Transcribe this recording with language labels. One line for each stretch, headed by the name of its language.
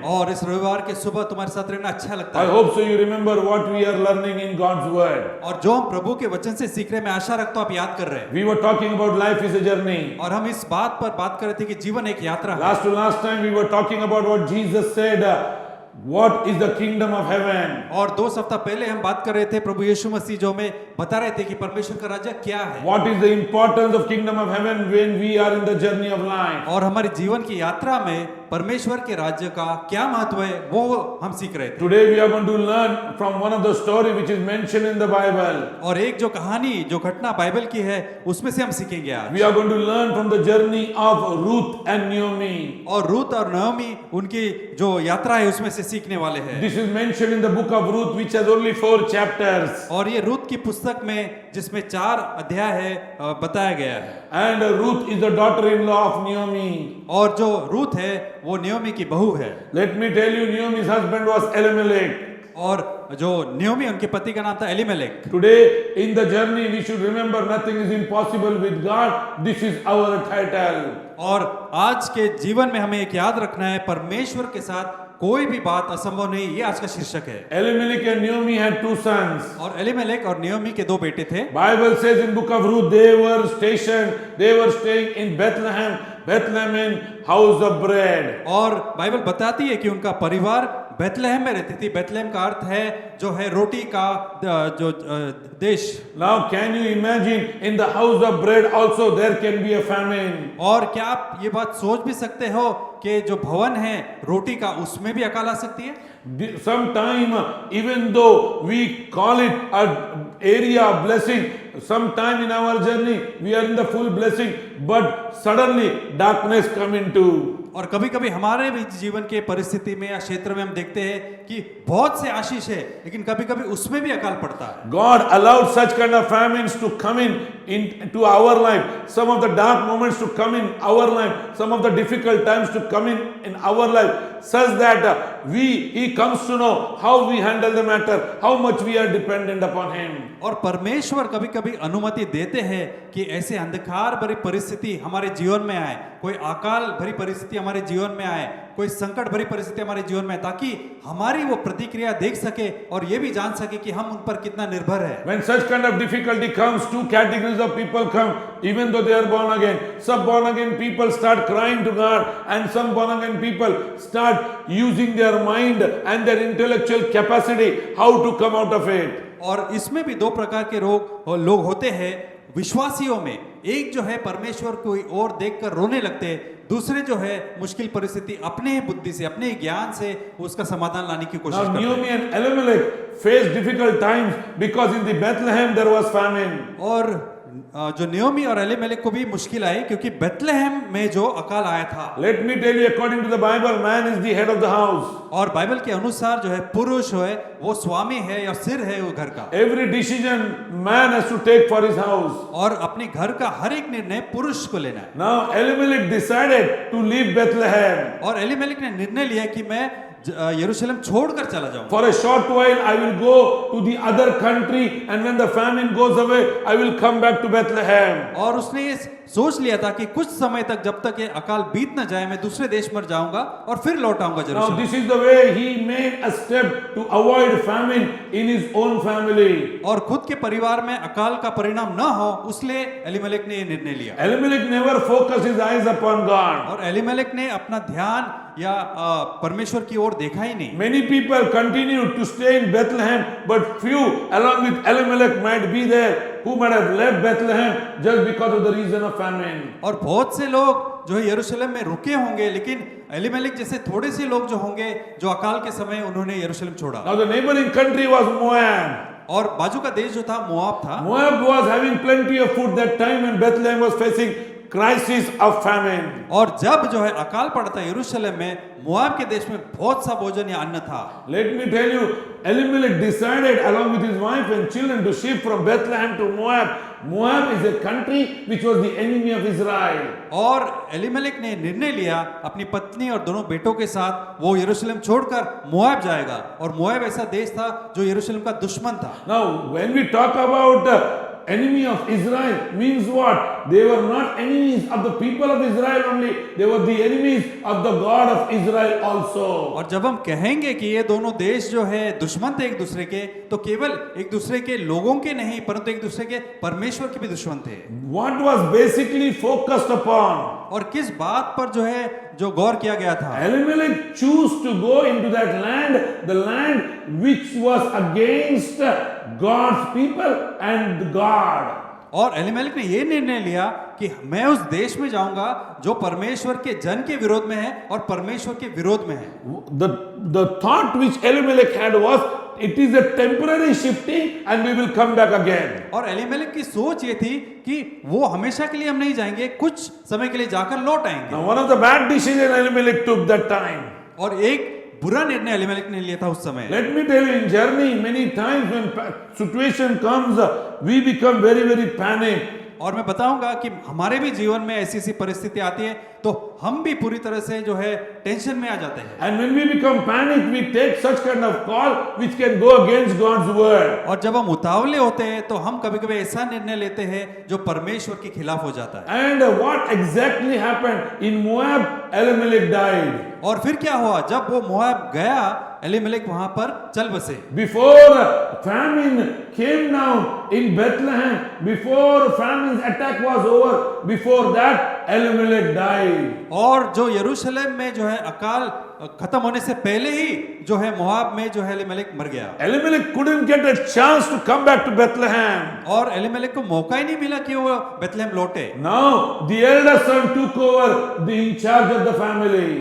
Hindi: और इस रविवार के सुबह तुम्हारे साथ रहना अच्छा लगता
English: I
Hindi: है।
English: hope so you remember what we are learning in God's word.
Hindi: और जो हम प्रभु के वचन से सीख रहे हैं, मैं आशा रखता हूँ आप याद कर रहे हैं।
English: We were talking about life is a journey.
Hindi: और हम इस बात पर बात कर रहे थे कि जीवन एक यात्रा है।
English: Last time we were talking about what Jesus said What is the kingdom of heaven?
Hindi: और 2 सप्ताह पहले हम बात कर रहे थे प्रभु यीशु मसीह जो हमें बता रहे थे कि परमेश्वर का राज्य क्या है
English: What is the importance of kingdom of heaven when we are in the journey of life?
Hindi: और हमारे जीवन की यात्रा में परमेश्वर के राज्य का क्या महत्व है वो हम सीख रहे थे।
English: Today we are going to learn from one of the story which is mentioned in the Bible.
Hindi: और एक जो कहानी जो घटना बाइबल की है उसमें से हम सीखेंगे आज।
English: We are going to learn from the journey of Ruth and Naomi.
Hindi: और रूत और नयोमी उनकी जो यात्रा है उसमें से सीखने वाले हैं।
English: This is mentioned in the book of Ruth which has only 4 chapters.
Hindi: और ये रूत की पुस्तक में जिसमें 4 अध्याय है बताया गया है।
English: And Ruth is the daughter-in-law of Naomi.
Hindi: और जो रूत है वो नयोमी की बहू है।
English: Let me tell you, Naomi's husband was Elimelech.
Hindi: और जो नयोमी उनके पति का नाम था Elimelech.
English: Today in the journey we should remember nothing is impossible with God. This is our title.
Hindi: और आज के जीवन में हमें एक याद रखना है परमेश्वर के साथ कोई भी बात असंभव नहीं, ये आज का शीर्षक है।
English: Elimelech and Naomi had 2 sons.
Hindi: और एलीमेलेक और नयोमी के 2 बेटे थे।
English: Bible says in book of Ruth they were staying in Bethlehem in house of bread.
Hindi: और बाइबल बताती है कि उनका परिवार बेथलेहम में रहती थी। बेथलेहम का अर्थ है जो है रोटी का जो देश।
English: Now can you imagine in the house of bread also there can be a famine?
Hindi: और क्या आप ये बात सोच भी सकते हो कि जो भवन है रोटी का उसमें भी अकाल आ सकती है?
English: Sometime even though we call it an area of blessing, sometime in our journey we are in the full blessing but suddenly darkness come into.
Hindi: और कभी कभी हमारे भी जीवन के परिस्थिति में या क्षेत्र में हम देखते हैं कि बहुत से आशीष है लेकिन कभी कभी उसमें भी अकाल पड़ता है।
English: God allowed such kind of famines to come into our life, some of the dark moments to come in our life, some of the difficult times to come in our life, such that he comes to know how we handle the matter, how much we are dependent upon him.
Hindi: और परमेश्वर कभी कभी अनुमति देते हैं कि ऐसे अंधकार भरी परिस्थिति हमारे जीवन में आए, कोई अकाल भरी परिस्थिति हमारे जीवन में आए, कोई संकट भरी परिस्थिति हमारे जीवन में, ताकि हमारी वो प्रतिक्रिया देख सके और ये भी जान सके कि हम उन पर कितना निर्भर है।
English: When such kind of difficulty comes, 2 categories of people come, even though they are born again. Some born again people start crying to God, and some born again people start using their mind and their intellectual capacity how to come out of it.
Hindi: और इसमें भी 2 प्रकार के लोग होते हैं विश्वासियों में। एक जो है परमेश्वर को और देखकर रोने लगते हैं, दूसरे जो है मुश्किल परिस्थिति अपने ही बुद्धि से अपने ही ज्ञान से उसका समाधान लाने की कोशिश
English: Now
Hindi: करते हैं।
English: Naomi and Elimelech faced difficult times because in the Bethlehem there was famine.
Hindi: और जो नयोमी और एलीमेलेक को भी मुश्किल आई क्योंकि बेथलेहम में जो अकाल आया था।
English: Let me tell you, according to the Bible, man is the head of the house.
Hindi: और बाइबल के अनुसार जो है पुरुष है वो स्वामी है या सिर है वो घर का।
English: Every decision man has to take for his house.
Hindi: और अपने घर का हर एक निर्णय पुरुष को लेना है।
English: Now Elimelech decided to leave Bethlehem.
Hindi: और एलीमेलेक ने निर्णय लिया कि मैं यरूशलेम छोड़कर चला जाऊंगा।
English: For a short while I will go to the other country, and when the famine goes away I will come back to Bethlehem.
Hindi: और उसने ये सोच लिया था कि कुछ समय तक जब तक ये अकाल बीत न जाए मैं दूसरे देश में जाऊंगा और फिर लौट आऊंगा
English: Now
Hindi: यरूशलेम।
English: this is the way he made a step to avoid famine in his own family.
Hindi: और खुद के परिवार में अकाल का परिणाम न हो उसलिए एलीमेलेक ने ये निर्णय लिया।
English: Elimelech never focused his eyes upon God.
Hindi: और एलीमेलेक ने अपना ध्यान या परमेश्वर की ओर देखा ही नहीं।
English: Many people continued to stay in Bethlehem, but few along with Elimelech might be there who might have left Bethlehem just because of the reason of famine.
Hindi: और बहुत से लोग जो है यरूशलेम में रुके होंगे लेकिन एलीमेलेक जैसे थोड़े से लोग जो होंगे जो अकाल के समय उन्होंने यरूशलेम छोड़ा।
English: Now the neighboring country was Moab.
Hindi: और बाजू का देश जो था मोआब था।
English: Moab was having plenty of food that time when Bethlehem was facing crisis of famine.
Hindi: और जब जो है अकाल पड़ा था यरूशलेम में मोआब के देश में बहुत सा भोजन या अन्न था।
English: Let me tell you, Elimelech decided along with his wife and children to shift from Bethlehem to Moab. Moab is a country which was the enemy of Israel.
Hindi: और एलीमेलेक ने निर्णय लिया अपनी पत्नी और दोनों बेटों के साथ वो यरूशलेम छोड़कर मोआब जाएगा और मोआब ऐसा देश था जो यरूशलेम का दुश्मन था।
English: Now when we talk about enemy of Israel means what? They were not enemies of the people of Israel only. They were the enemies of the God of Israel also.
Hindi: और जब हम कहेंगे कि ये दोनों देश जो है दुश्मन थे एक दूसरे के, तो केवल एक दूसरे के लोगों के नहीं परंतु एक दूसरे के परमेश्वर के भी दुश्मन थे।
English: What was basically focused upon?
Hindi: और किस बात पर जो गौर किया गया था?
English: Elimelech chose to go into that land, the land which was against God's people and God.
Hindi: और एलीमेलेक ने ये निर्णय लिया कि मैं उस देश में जाऊंगा जो परमेश्वर के जन के विरोध में है और परमेश्वर के विरोध में है।
English: The thought which Elimelech had was, it is a temporary shifting and we will come back again.
Hindi: और एलीमेलेक की सोच ये थी कि वो हमेशा के लिए हम नहीं जाएंगे, कुछ समय के लिए जाकर लौट आएंगे।
English: Now one of the bad decisions Elimelech took that time.
Hindi: और एक बुरा निर्णय एलीमेलेक ने लिया था उस समय।
English: Let me tell you, in journey, many times when situation comes, we become very, very panicked.
Hindi: और मैं बताऊंगा कि हमारे भी जीवन में ऐसी ऐसी परिस्थिति आती है तो हम भी पूरी तरह से जो है टेंशन में आ जाते हैं।
English: And when we become panicked, we take such kind of call which can go against God's word.
Hindi: और जब हम उतावले होते हैं तो हम कभी-कभी ऐसा निर्णय लेते हैं जो परमेश्वर के खिलाफ हो जाता है।
English: And what exactly happened in Moab? Elimelech died.
Hindi: और फिर क्या हुआ? जब वो मोआब गया, एलीमेलेक वहां पर चल बसे।
English: Before famine came down in Bethlehem, before famine's attack was over, before that Elimelech died.
Hindi: और जो यरूशलेम में जो है अकाल खत्म होने से पहले ही जो है मोआब में जो है एलीमेलेक मर गया।
English: Elimelech couldn't get a chance to come back to Bethlehem.
Hindi: और एलीमेलेक को मौका ही नहीं मिला कि वो बेथलेहम लौटे।
English: Now the elder son took over the in charge of the family.